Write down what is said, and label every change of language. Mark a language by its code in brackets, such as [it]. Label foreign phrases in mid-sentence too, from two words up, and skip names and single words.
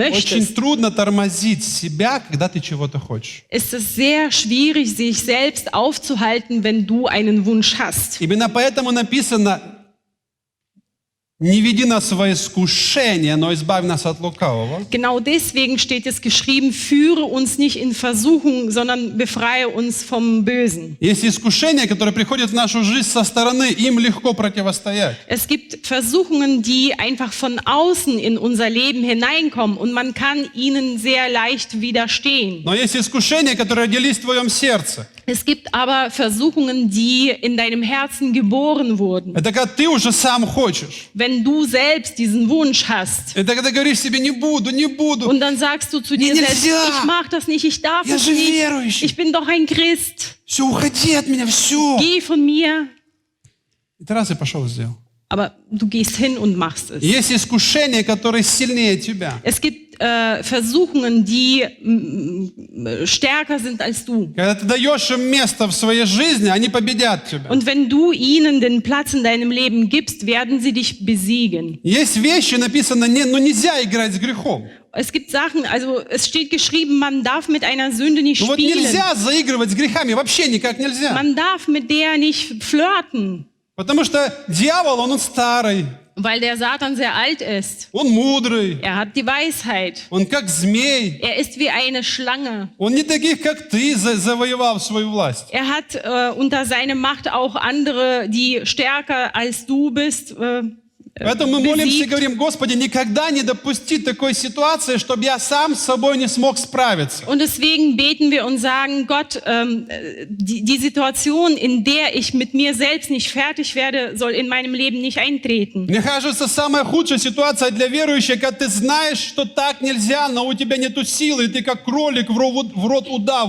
[ru] очень [de] möchtest, [ru] трудно тормозить себя, когда ты чего-то хочешь. [de] ist es sehr schwierig, sich selbst aufzuhalten, wenn du einen Wunsch hast. [ru] Именно поэтому написано: не веди нас во искушение, но избавь нас от лукавого. [de] Genau deswegen steht es geschrieben, führe uns nicht in Versuchung, sondern befreie uns vom Bösen. [ru] Есть искушения, которые приходят в нашу жизнь со стороны, им легко противостоять. [de] Es gibt Versuchungen, die einfach von außen in unser Leben hineinkommen und man kann ihnen sehr leicht widerstehen. [ru] Но есть искушения, которые родились в твоем сердце. [de] Es gibt aber Versuchungen, die in deinem Herzen geboren wurden. [ru] Это когда ты уже сам хочешь. [de] Wenn du selbst diesen Wunsch hast [ru] Это когда говоришь себе: не буду, не буду. [de] und dann sagst du zu dir Mir selbst, [ru] nельзя. [de] ich mach das nicht, ich darf [ru] Я [de] es [ru] же [de] nicht, [ru] верующий. [de] ich bin doch ein Christ, [ru] Все, уходи от меня, все. [de] geh von mir. [ru] И ты раз и пошел и сделал. [de] Aber du gehst hin und machst [ru] И [de] es. [ru] есть искушения, которые сильнее тебя. [de] Es gibt Versuchungen, die stärker sind als du. [ru] Когда ты даешь им место в своей жизни, они победят тебя. [de] Und wenn du ihnen den Platz in deinem Leben gibst, werden sie dich besiegen. [ru] Есть вещи, написано, нельзя играть с грехом. [de] Es gibt Sachen, also es steht geschrieben, man darf mit einer Sünde nicht [ru] Ну вот [de] spielen. [ru] нельзя заигрывать с грехами, вообще никак нельзя. [de] Man darf mit der nicht flirten. [ru] Потому что дьявол, он старый, [de] Weil der Satan sehr alt ist. [ru] он мудрый, [de] Er hat die Weisheit. [ru] он как змей. [de] Er ist wie eine Schlange. [ru] Он не таких, как ты, завоевал свою власть. [de] Er hat unter seine Macht auch andere, die stärker als du bist, [ru] Поэтому мы молимся и [de] besiegt. [ru] говорим: Господи, никогда не допусти такой ситуации, чтобы я сам с собой не смог справиться. [de] Und deswegen beten wir und sagen, Gott, die Situation, in der ich mit mir selbst nicht fertig werde, soll in meinem Leben nicht eintreten. [ru] Мне кажется, самая худшая ситуация для верующих, когда ты знаешь, что так нельзя, но у тебя нету силы, и ты как кролик в рот удаву